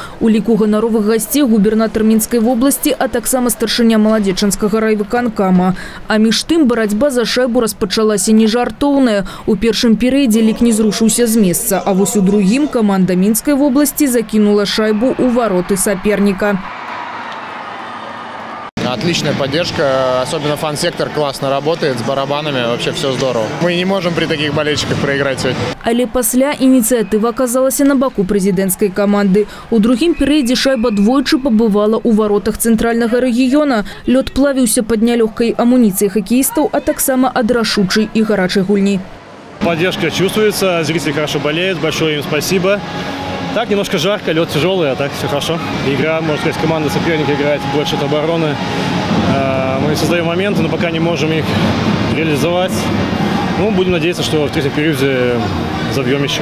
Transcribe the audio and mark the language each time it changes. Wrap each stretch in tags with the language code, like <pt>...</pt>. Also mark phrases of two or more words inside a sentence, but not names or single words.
<be>У ліку ганаровых гасцей губернатар Мінскай вобласці, а таксама старшыня Маладзечанскага райвыканкама. А між тым барацьба за шайбу распачалася нежартоўная. У першым перыядзе лік не зрушыўся з месца, а вось у другім каманда Мінскай вобласці закінула шайбу ў вароты саперніка.</be> <ru>Отличная поддержка, особенно фан-сектор классно работает, с барабанами, вообще все здорово. Мы не можем при таких болельщиках проиграть сегодня.</ru> <be>Але пасля ініцыятыва аказалася на баку прэзідэнцкай каманды. У другім перыядзе шайба двойчы пабывала ў варотах цэнтральнага рэгіёна. Лёд плавіўся пад нялёгкай амуніцыяй хакеістаў, а таксама ад рашучай і гарачай гульні.</be> <ru>Поддержка чувствуется, зрители хорошо болеют, большое им спасибо. Так, немножко жарко, лед тяжелый, а так все хорошо. Игра, можно сказать, команда соперника играет больше от обороны. Мы создаем моменты, но пока не можем их реализовать. Ну, будем надеяться, что в третьем периоде забьем еще.</ru>